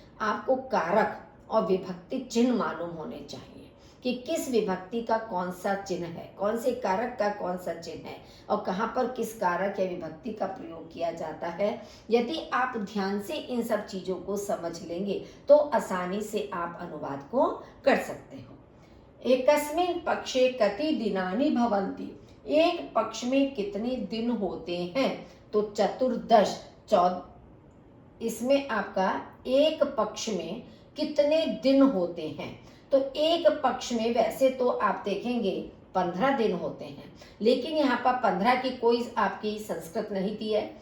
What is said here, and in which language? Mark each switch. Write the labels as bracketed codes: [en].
[hi] आपको कारक और विभक्ति चिन्ह मालूम होने चाहिए कि किस विभक्ति का कौन सा चिन्ह है, कौन से कारक का कौन सा चिन्ह है और कहाँ पर किस कारक या विभक्ति का प्रयोग किया जाता है। यदि आप ध्यान से इन सब चीजों को समझ लेंगे तो आसानी से आप अनुवाद को कर सकते हो। [sa] एकस्मिन् पक्षे कति दिनानि भवन्ति। [hi] एक पक्ष में कितने दिन होते हैं, तो चतुर्दश, 14। इसमें आपका एक पक्ष में कितने दिन होते हैं, तो एक पक्ष में वैसे तो आप देखेंगे 15 दिन होते हैं, लेकिन यहाँ पर 15 की कोई आपकी संस्कृत नहीं दी है।